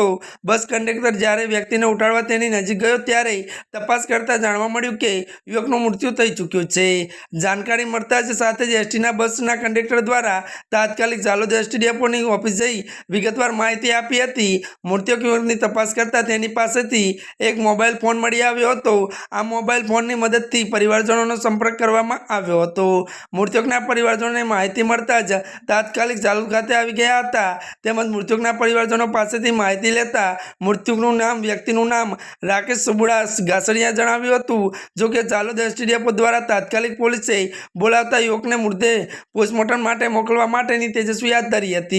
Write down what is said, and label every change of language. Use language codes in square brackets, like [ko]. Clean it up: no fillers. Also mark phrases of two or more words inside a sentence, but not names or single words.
[gu] બસ કંડક્ટર જ્યારે વ્યક્તિને ઉઠાડવા તેની નજીક ગયો ત્યારે તપાસ કરતા જાણવા મળ્યું કે યુવકનું મૃત્યુ થઈ ચૂક્યું છે। જાનકારી મળતા જ સાથે જ એસટીના બસના કંડક્ટર દ્વારા તાત્કાલિક ઝાલોદ એસટી ડેપોની ઑફિસ જઈ વિગતવાર માહિતી આપી હતી। મૃતક યુવકની તપાસ કરતા તેની પાસેથી એક મોબાઇલ ફોન મળી આવ્યો હતો। આ મોબાઇલ ફોનની મદદથી પરિવારજનોનો સંપર્ક કરવામાં આવ્યો હતો। મૃતકના પરિવારજનોને માહિતી મળતા જ તાત્કાલિક ઝાલોદ ખાતે આવી ગયા હતા। તેમજ મૃતકના પરિવારજનો પાસેથી માહિતી લેતા મૃતકનું નામ વ્યક્તિનું નામ રાકેશ સુબુડા ઘાસડિયા જણાવ્યું હતું। જો કે ઝાલોદ એસટી ડેપો દ્વારા તાત્કાલિક પોલીસે બોલાવતા યુવકને મૃતદેહ પોસ્ટમોર્ટમ માટે મોકલવા માટેની તેજસ્વી હાથ ધરી હતી।